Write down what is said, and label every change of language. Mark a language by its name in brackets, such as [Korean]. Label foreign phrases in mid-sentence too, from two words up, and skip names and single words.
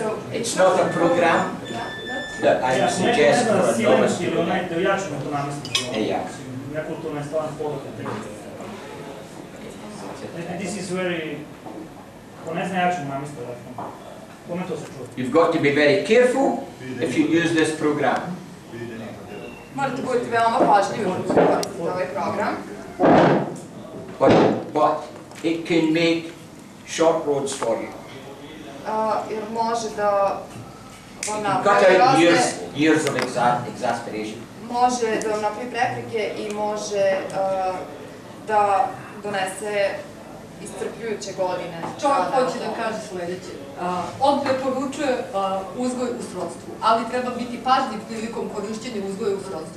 [English] It's not a program that I would suggest for a novice to go down. This is very... You've got to be very careful if you use this program. [Serbian] morate budete veoma pažljivi kad koristite ovaj program. [English] But it can make short roads for you. [Serbian] Jer može da vam [English] Cut [Serbian] napravi [English] out [Serbian] razne... [English] years of exasperation. [Serbian] Može da vam napravi prepreke i može da donese iscrpljujuće godine. Čovjek hoće da kaže sledeće. On preporučuje uzgoj u srodstvu, ali treba biti pažljiv prilikom korišćenja uzgoja u srodstvu.